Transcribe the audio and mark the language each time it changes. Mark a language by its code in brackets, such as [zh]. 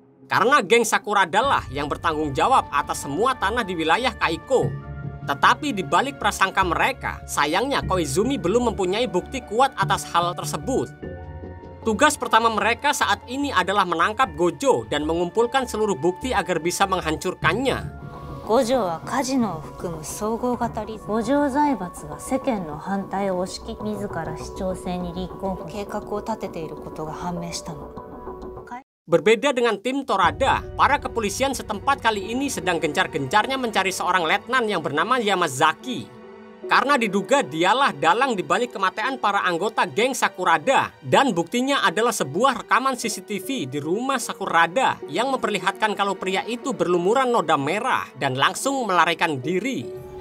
[id] Karena geng Sakurada lah yang bertanggung jawab atas semua tanah di wilayah Kaiko. Tetapi di balik prasangka mereka, sayangnya Koizumi belum mempunyai bukti kuat atas hal tersebut. Tugas pertama mereka saat ini adalah menangkap Gojo dan mengumpulkan seluruh bukti agar bisa menghancurkannya. [ja] Gojoはカジノを含む総合型リゾート。五条財閥が世間の反対を押し切り、自ら市長選に立候補計画を立てていることが判明したの。 [id] Berbeda dengan tim Torada, para kepolisian setempat kali ini sedang gencar-gencarnya mencari seorang letnan yang bernama Yamazaki. Karena diduga dialah dalang di balik kematian para anggota geng Sakurada. Dan buktinya adalah sebuah rekaman CCTV di rumah Sakurada yang memperlihatkan kalau pria itu berlumuran noda merah dan langsung melarikan diri.